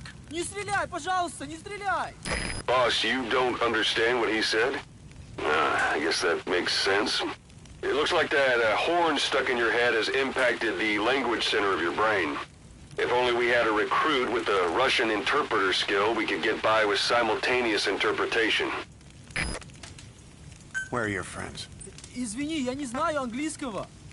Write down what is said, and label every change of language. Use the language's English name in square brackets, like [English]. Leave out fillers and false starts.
[Russian] Не стреляй, пожалуйста, не стреляй! [English] Boss, you don't understand what he said? I guess that makes sense. It looks like that horn stuck in your head has impacted the language center of your brain. If only we had a recruit with the Russian interpreter skill, we could get by with simultaneous interpretation. Where are your friends? [Russian] Извини, я не знаю английского.